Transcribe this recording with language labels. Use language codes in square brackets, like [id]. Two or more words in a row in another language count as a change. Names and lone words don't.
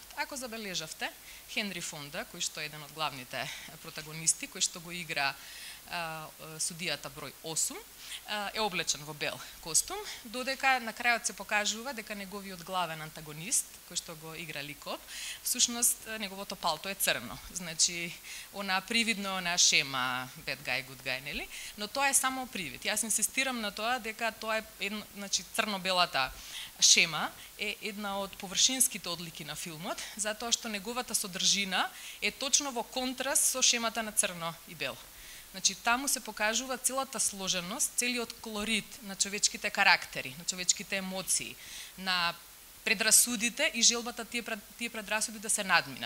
[mk] Ако забележавте, Хенри Фонда, кој што е еден од главните протагонисти, кој што го игра судијата број 8, е облечен во бел костум, додека на крајот се покажува дека неговиот главен антагонист, кој што го игра Ликоп, всушност неговото палто е црно. Значи, она привидно на шема [en] bad guy, good guy, [mk] нели? Но тоа е само привид. Јас инсистирам на тоа дека тоа е, значи, црно-белата шема е една од површинските одлики на филмот, затоа што неговата содржина е точно во контраст со шемата на црно и бело. Значи, таму се покажува целата сложеност, целиот колорит на човечките карактери, на човечките емоции, на предрасудите и желбата тие предрасуди да се надминат.